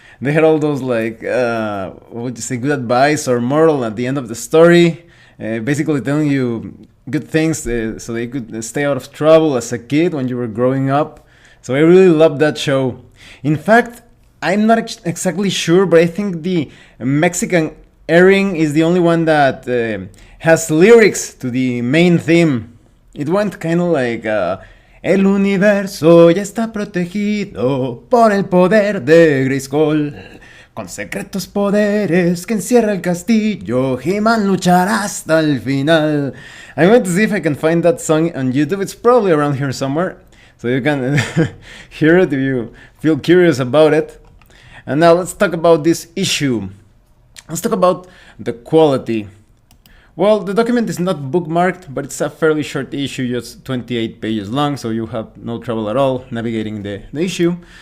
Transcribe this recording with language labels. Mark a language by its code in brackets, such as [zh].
[en] they had all those what would you say, good advice or moral at the end of the story, basically telling you good things so they could stay out of trouble as a kid when you were growing up. So I really loved that show. In fact, I'm not exactly sure, but I think the Mexican airing is the only one that has lyrics to the main theme. It went kind of like [es] El universo ya está protegido por el poder de Grayskull, con secretos poderes que encierra el castillo, He-Man luchará hasta el final. [en] I'm going to see if I can find that song on YouTube. It's probably around here somewhere, so you can hear it if you feel curious about it. And now let's talk about this issue. Let's talk about the quality. Well, the document is not bookmarked, but it's a fairly short issue, just 28 pages long, so you have no trouble at all navigating the issue.